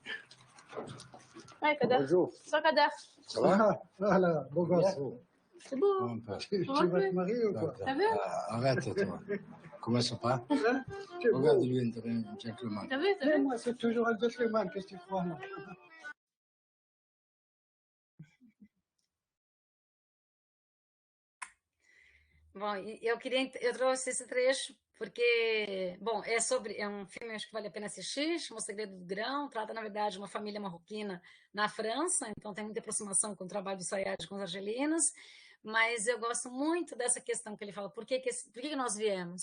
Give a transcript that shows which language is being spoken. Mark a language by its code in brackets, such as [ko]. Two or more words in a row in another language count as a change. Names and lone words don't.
[fr] Ouais, Kader. Bonjour. Ça, Kader. Ça va? Voilà, beau gosse. C'est beau. Un peu. Tu vas te marier ou quoi? T'as vu? Arrête, toi. Comment ça va? Hein? Tu es beau. Regarde-lui un gentleman. T'as vu? Mais moi, c'est toujours un gentleman. Qu'est-ce que tu crois, moi? [pt] Bom, eu trouxe esse trecho porque, bom, é um filme acho que vale a pena assistir, chama O Segredo do Grão, trata na verdade de uma família marroquina na França, então tem muita aproximação com o trabalho do Sayad com os argelinos, mas eu gosto muito dessa questão que ele fala, por que nós viemos?